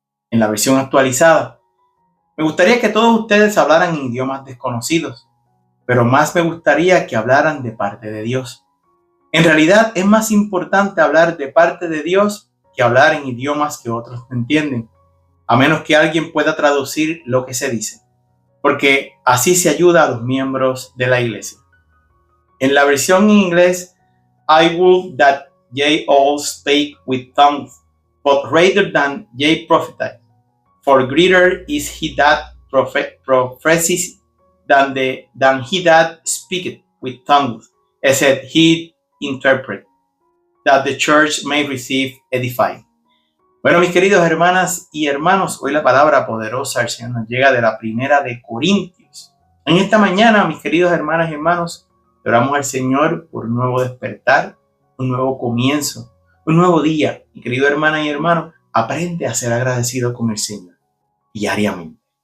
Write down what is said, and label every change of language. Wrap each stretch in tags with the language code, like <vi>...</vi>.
<es>En la versión actualizada, me gustaría que todos ustedes hablaran en idiomas desconocidos, pero más me gustaría que hablaran de parte de Dios. En realidad es más importante hablar de parte de Dios que hablar en idiomas que otros no entienden, a menos que alguien pueda traducir lo que se dice, porque así se ayuda a los miembros de la iglesia. En la versión en inglés,</es> <en>I would that ye all spake with tongues, but rather than ye prophesy, for greater is he that prophesies than he that speaketh with tongues, except he interpret, that the church may receive edifying.</en> <es>Bueno, mis queridos hermanas y hermanos, hoy la palabra poderosa del Señor nos llega de la primera de Corintios. En esta mañana, mis queridos hermanas y hermanos, oramos al Señor por un nuevo despertar, un nuevo comienzo, un nuevo día. Mi querido hermana y hermano, aprende a ser agradecido con el Señor diariamente.</es>